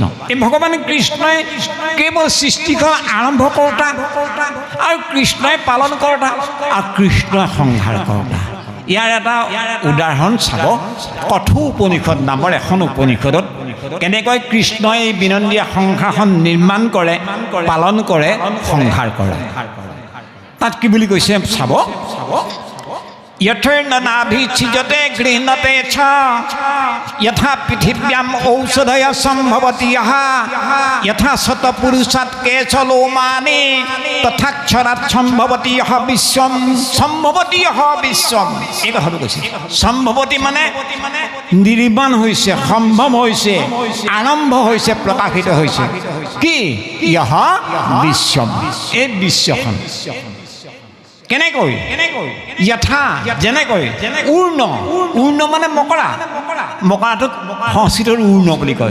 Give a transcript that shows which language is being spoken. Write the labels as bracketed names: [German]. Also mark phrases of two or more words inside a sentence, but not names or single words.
[Assamese] এই ভগৱান কৃষ্ণই কেৱল সৃষ্টিখন আৰম্ভ কৰোতা, আৰু কৃষ্ণই পালন কৰোতা, আৰু কৃষ্ণই সংহাৰ কৰোতা। ইয়াৰ এটা উদাহৰণ চাব, কথো উপনিষদ নামৰ এখন উপনিষদত কেনেকৈ কৃষ্ণই এই বিনন্দীয়া সংসাৰখন নিৰ্মাণ কৰে, পালন কৰে, সংহাৰ কৰে। তাত কি বুলি কৈছে চাব, [Sanskrit] यथेर्नाभिच्छिद्यते गृह्णते च यथा पृथिव्याम् औषधय सम्भवति यथा शतपुरुषात् केशलोमानि तथाक्षरात् सम्भवति विश्वं सम्भवति विश्वं। [Assamese] এই কথাটো কৈছে। সম্ভৱতি মানে নিৰ্মাণ হৈছে, সম্ভৱ হৈছে, আৰম্ভ হৈছে, প্ৰকাশিত হৈছে। কি [Sanskrit] ইহ বিশ্বম, [Assamese] এই বিশ্বখন কেনেকৈ যথা যেনেকৈ উৰ্ণ মানে মকৰা, মকৰাটোক সংস্কৃতৰ উৰ্ণ বুলি কয়।